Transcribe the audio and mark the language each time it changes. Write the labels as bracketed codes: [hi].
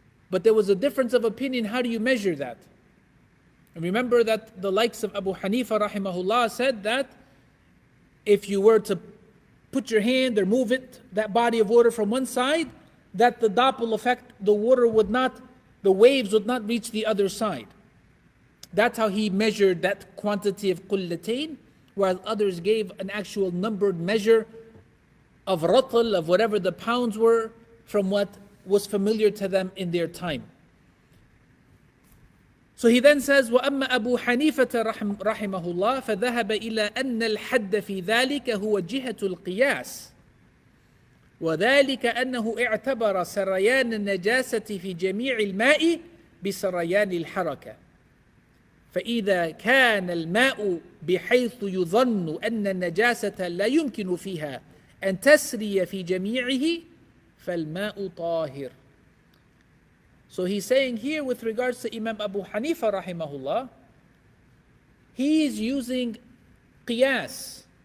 [en] But there was a difference of opinion. How do you measure that? And remember that the likes of Abu Hanifa rahimahullah said that if you were to put your hand or move it, that body of water from one side, that the doppel effect, the waves would not reach the other side. That's how he measured that quantity of qullatayn, while others gave an actual numbered measure of ratl, of whatever the pounds were, from what was familiar to them in their time. So he then says, [ar] وَأَمَّا أَبُو حَنِيفَةَ رَحِمَهُ اللَّهِ فَذَهَبَ إِلَىٰ أَنَّ الْحَدَّ فِي ذَلِكَ هُوَ جِهَةُ الْقِيَاسِ وذلك أنه اعتبر سريان النجاسة في جميع الماء بسريان الحركة فإذا كان الماء بحيث يظن أن النجاسة لا يمكن فيها أن تسري في جميعه فالماء طاهر. [en] So he's saying here with regards to Imam Abu Hanifa rahimahullah, he's using qiyas.